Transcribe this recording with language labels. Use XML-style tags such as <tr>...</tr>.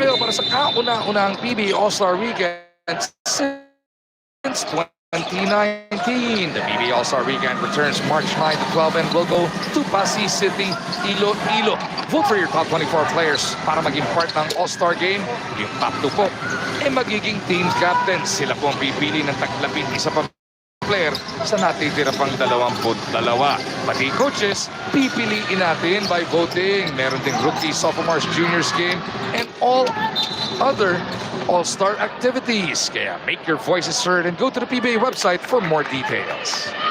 <tl>para sa kauna-unahang PBA All-Star Weekend since 2019.</tl> <en>The PBA All-Star Weekend returns March 9 to 12 and will go to Pasig City, Iloilo. Vote for your top 24 players</en> <tl>para maging</tl> <en>part ng All-Star Game.</en> <tl>Yung top 2 po magiging team captain. Sila po ang pipili ng taklapin isa pa player sa natitira pang 22. Pati coaches, pipiliin natin</tl> <en>by voting.</en> <tl>Meron ding</tl> <en>rookies, sophomores, juniors game, and all other all-star activities.</en> <tl>Kaya</tl> <en>make your voices heard and go to the PBA website for more details.</en>